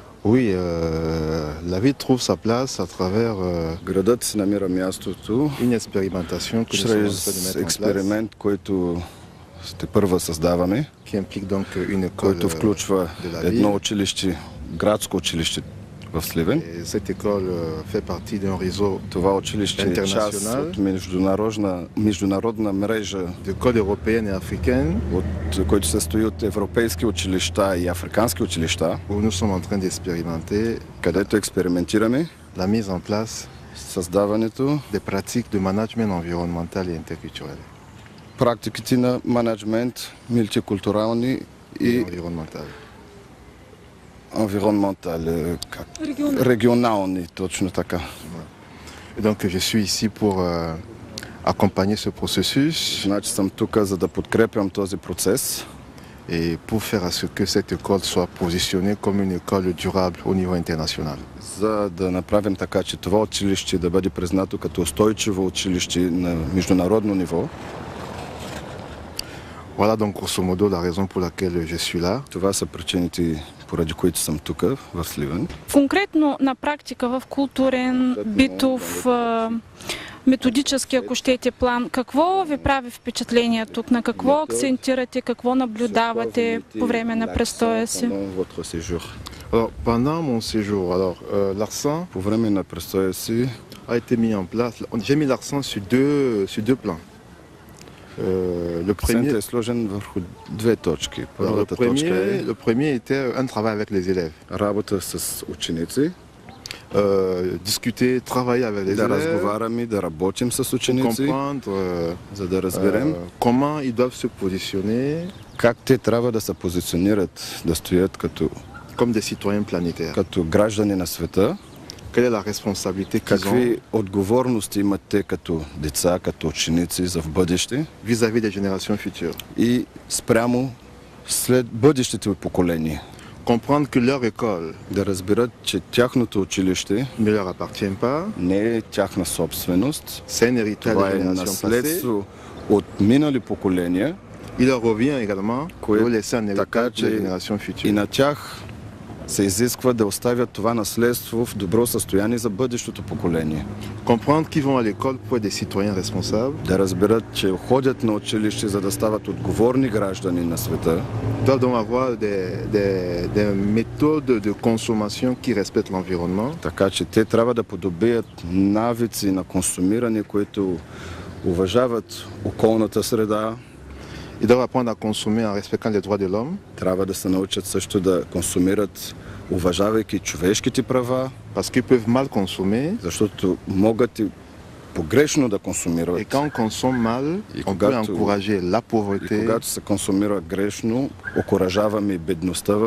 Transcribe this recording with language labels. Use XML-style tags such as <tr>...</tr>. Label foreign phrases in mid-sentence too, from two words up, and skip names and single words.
<fr>Oui, la vie trouve sa place à travers</fr> <bg>Градът си намира мястото</bg> <fr>une expérimentation que nous sommes en train de</fr> <bg>чрез</bg> <fr>mettre en place,</fr> <bg>експеримент, който ще първа създаваме,</bg> <fr>qui implique donc une école</fr> <bg>който включва</bg> <fr>de la</fr> <bg>едно</bg> <fr>ville.</fr> <bg>училище, градско училище в Сливен.</bg> <fr>Et cette école fait partie d'un réseau</fr> <bg>Това училище е част Интернационал. от международна мрежа,</bg> <fr>d'écoles européennes et africaines</fr> <bg>който се състои от европейски училища и африкански училища,</bg> <fr>où nous sommes en train d'expérimenter</fr> <bg>където експериментираме</bg> <fr>la mise en place</fr> <bg>създаването,</bg> <fr>des pratiques de management environnemental et interculturel</fr> <bg>практиките на менеджмент, мултикултурални</bg> <fr>et</fr> <bg>и</bg> <fr>environnemental. environnemental,</fr> <bg>регионални, точно така.</bg> <fr>Et donc je suis ici pour accompagner ce processus</fr> <bg>Значи съм тук, за да подкрепям този процес</bg> <fr>et pour faire à ce que cette école soit positionnée comme une école durable au niveau international.</fr> <bg>за да направим така, че това училище да бъде признато като устойчиво училище на международно ниво.</bg> <fr>Voilà donc grosso modo la raison pour laquelle je suis là.</fr> <bg>Това са причините, поради които съм тук, в Сливен. Конкретно на практика в културен, битов, методически, ако щете, план, какво ви прави впечатление тук? На какво акцентирате, какво наблюдавате по време на престоя си?</bg> <fr>Alors pendant mon séjour, l'accent</fr> <bg>По време на престоя си</bg> <fr>a été mis en place. J'ai mis l'accent sur deux plans. Le</fr> <bg>акцентът</bg> <fr>premier,</fr> <bg>е сложен върху две точки.</bg> <fr>le</fr> <bg>Първата точка е</bg> <fr>le premier était un travail avec les élèves.</fr> <bg>работа с ученици,</bg> <fr>Discuter, travailler avec les</fr> <bg>да</bg> <fr>élèves</fr> <bg>разговаряме, да работим с</bg> <fr>pour</fr> <bg>ученици,</bg> <fr>comprendre</fr> <bg>за да разберем</bg> <fr>comment ils doivent se positionner</fr> <bg>как те трябва да се позиционират, да стоят</bg> <fr>comme des citoyens planétaires.</fr> <bg>като граждани на света,</bg> <fr>Quelle est la responsabilité qu'ils ont</fr> <bg>какви отговорности имат те като деца, като ученици за в бъдеще</bg> <fr>vis-à-vis des générations futures.</fr> <bg>и спрямо след бъдещите поколения.</bg> <fr>Comprendre que leur école</fr> <bg>Да разберат, че тяхното училище</bg> <fr>ne leur appartient pas,</fr> <bg>не е тяхна собственост,</bg> <fr>c'est un héritage</fr> <bg>това</bg> <fr>des</fr> <bg>е</bg> <fr>générations passées.</fr> <bg>наследство от минали поколения,</bg> <fr>Il leur revient également</fr> <bg>Кое-</bg> <fr>de laisser un</fr> <bg>така</bg> <fr>héritage des</fr> <bg>че</bg> <fr>générations</fr> <bg>и</bg> <fr>futures.</fr> <bg>на тях се изисква да оставят това наследство в добро състояние за бъдещото поколение.</bg> <fr>Comprendre qu'ils vont à l'école pour être des citoyens responsables,</fr> <bg>Да разберат, че ходят на училище, за да стават отговорни граждани на света,</bg> <fr>doivent donc avoir des méthodes de consommation qui respectent l'environnement,</fr> <bg>така че те трябва да подобият навици на консумиране, които уважават околната среда.</bg> <fr>ils doivent apprendre à consommer en respectant les droits de l'homme,</fr> <bg>Трябва да се научат също да консумират, уважавайки човешките права,</bg> <fr>parce qu'ils peuvent mal consommer.</fr> <bg>защото могат и погрешно да</bg> <fr>Et</fr> <bg>консумират.</bg> <fr>quand on consomme mal, Et on peut</fr> <bg>когато-</bg> <fr>encourager la</fr> <bg>И</bg> <fr>pauvreté,</fr> <bg>когато се консумира грешно, окуражаваме и бедността в</bg>